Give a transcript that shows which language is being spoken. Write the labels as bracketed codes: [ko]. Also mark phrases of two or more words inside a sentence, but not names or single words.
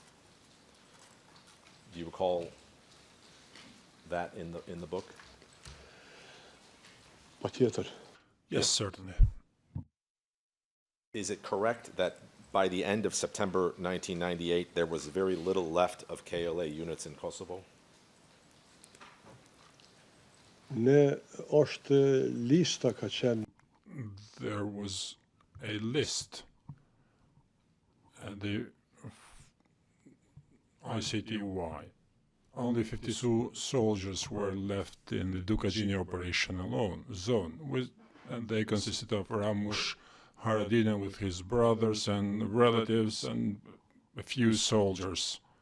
[en] Do you recall that in the book? [sq] Patjetër. [en] Yes, certainly. Is it correct that by the end of September 1998, there was very little left of KLA units in Kosovo? [sq] Ne është lista ka qenë. [en] There was a list at the ICTY. Only 52 soldiers were left in the Dukajini operation zone, and they consisted of Ramush Haradinaj with his brothers and relatives and a few soldiers.